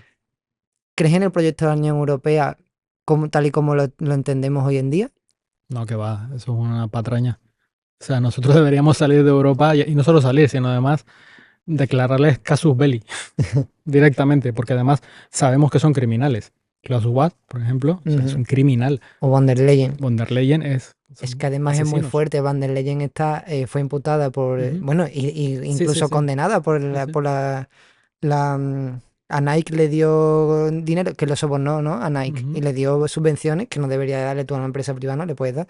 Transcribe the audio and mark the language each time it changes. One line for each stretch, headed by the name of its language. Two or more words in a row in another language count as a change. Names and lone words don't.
Spanish: ¿Crees en el proyecto de la Unión Europea como, tal y como lo entendemos hoy en día? No, que va, eso es una patraña. O sea, nosotros deberíamos salir de Europa y no solo salir, sino además declararles
Latin: casus belli
Spanish: directamente, porque además sabemos que son criminales. Klaus Schwab, por ejemplo, o sea, es Ujú. un criminal. O von der Leyen. Von der Leyen Es que son además es muy asesinos. fuerte. Van der Leyen fue imputada por, Ujú. bueno, y Sí, sí, incluso sí, condenada por sí, sí. a Nike le dio dinero, que lo sobornó, ¿no? A Nike. Y Ujú. le dio subvenciones que no debería darle tú a una empresa privada, no le puedes dar.